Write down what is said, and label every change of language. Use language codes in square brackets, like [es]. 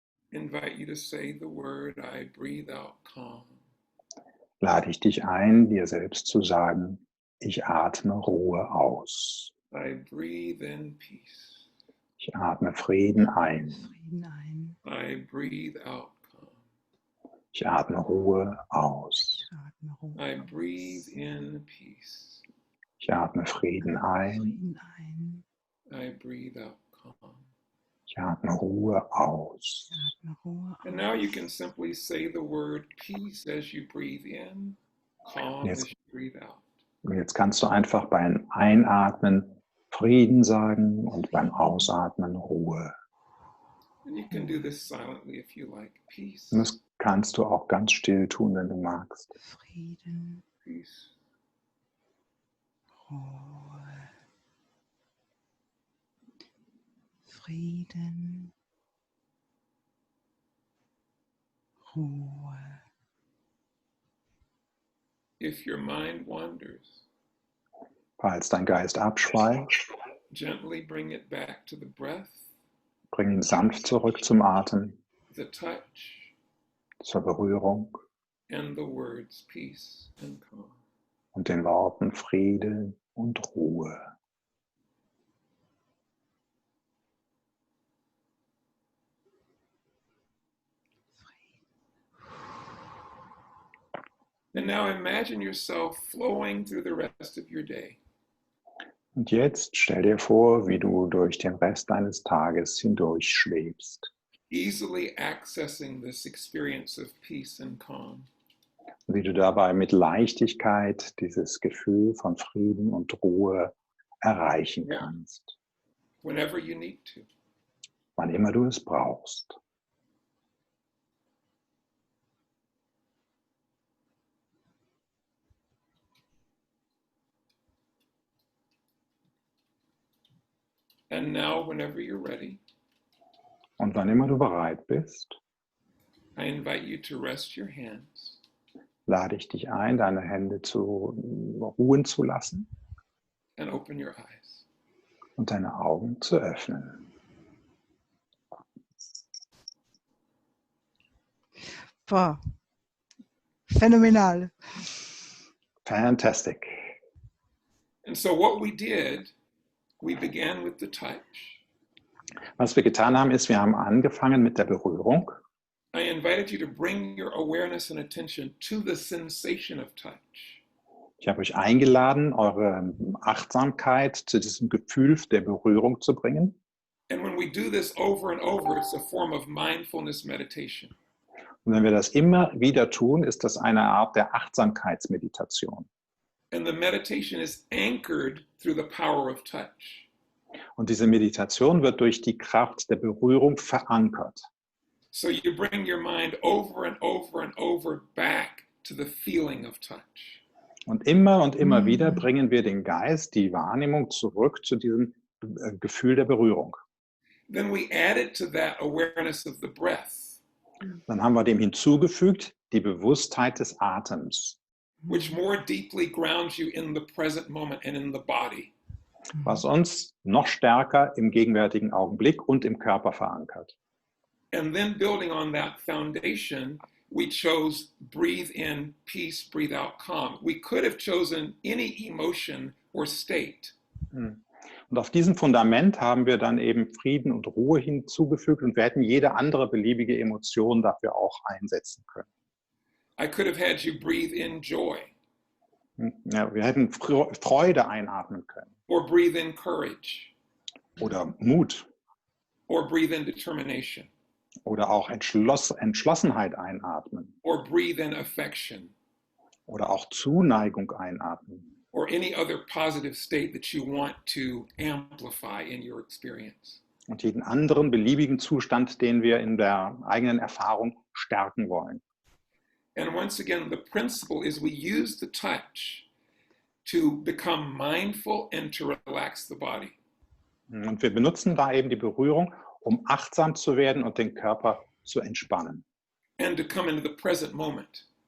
[en] invite you to say the word, I breathe out calm. [de] lade ich dich ein, dir selbst zu sagen, ich atme Ruhe aus. [en] I breathe in peace. [de] Ich atme Frieden ein. Frieden ein. [en] I breathe out calm. [de] Ich atme Ruhe aus. Ich atme atme Ruhe [en] I [de] aus. [en] breathe in peace. [de] Ich atme Frieden ein. Frieden ein. [en] I breathe out calm. [de] Ich atme Ruhe aus. Ich atme Ruhe [en] And now you [de] aus. [en] can simply say the word peace as you breathe in, calm Yes. as you breathe out. [de] Und jetzt kannst du einfach beim Einatmen Frieden sagen und beim Ausatmen Ruhe. [en] And you can do this silently if you like. Peace, [de] Und das kannst du auch ganz still tun, wenn du magst. Frieden, [en] peace, [de] Ruhe. Frieden, Ruhe. [en] If your mind wanders, [de] Falls dein Geist abschweift, [en] gently bring it back to the breath, [de] bring ihn sanft zurück zum Atem, [en] the touch, [de] zur Berührung [en] and the words peace and calm. [de] und den Worten Friede und Ruhe. [en] And now imagine yourself flowing through the rest of your day. [de] Und jetzt stell dir vor, wie du durch den Rest deines Tages hindurch schwebst, [en] Easily accessing this experience of peace and calm. [de] wie du dabei mit Leichtigkeit dieses Gefühl von Frieden und Ruhe erreichen kannst, [en] Whenever you need to. [de] wann immer du es brauchst. [en] And now, whenever you're ready, [de] Und wann immer du bereit bist, [en] I invite you to rest your hands [de] lade ich dich ein, deine Hände zu ruhen zu lassen [en] and open your eyes. [de] und deine Augen zu öffnen. Boah. Phänomenal. [en] Fantastic. And so what we did, we began with the touch. [de] Was wir getan haben, ist, wir haben angefangen mit der Berührung. [en] I invited you to bring your awareness and attention to the sensation of touch. [de] Ich habe euch eingeladen, eure Achtsamkeit zu diesem Gefühl der Berührung zu bringen. [en] And when we do this over and over, it's a form of mindfulness meditation. [de] Und wenn wir das immer wieder tun, ist das eine Art der Achtsamkeitsmeditation. [en] And the meditation is anchored through the power of touch. [de] Und diese Meditation wird durch die Kraft der Berührung verankert. [en] So you bring your mind over and over and over back to the feeling of touch. [de] Und immer wieder bringen wir den Geist, die Wahrnehmung zurück zu diesem Gefühl der Berührung. [en] Then we added to that awareness of the breath, [de] Dann haben wir dem hinzugefügt die Bewusstheit des Atems, [en] which more deeply grounds you in the present moment and in the body. [de] was uns noch stärker im gegenwärtigen Augenblick und im Körper verankert. [en] And then building on that foundation, we chose breathe in peace, breathe out calm. We could have chosen any emotion or state. [de] Und auf diesem Fundament haben wir dann eben Frieden und Ruhe hinzugefügt und wir hätten jede andere beliebige Emotion dafür auch einsetzen können. [en] I could have had you breathe in joy [de] Ja, wir hätten Freude einatmen können [en] or breathe in courage [de] oder Mut [en] or breathe in determination [de] oder auch Entschlossenheit einatmen [en] or breathe in affection [de] oder auch Zuneigung einatmen [en] or any other positive state that you want to amplify in your experience. [de] und jeden anderen beliebigen Zustand, den wir in der eigenen Erfahrung stärken wollen. [en] And once again, the principle is we use the touch to become mindful and to relax the body. [de] Und wir benutzen da eben die Berührung, um achtsam zu werden und den Körper zu entspannen. [en] And to come into the present moment.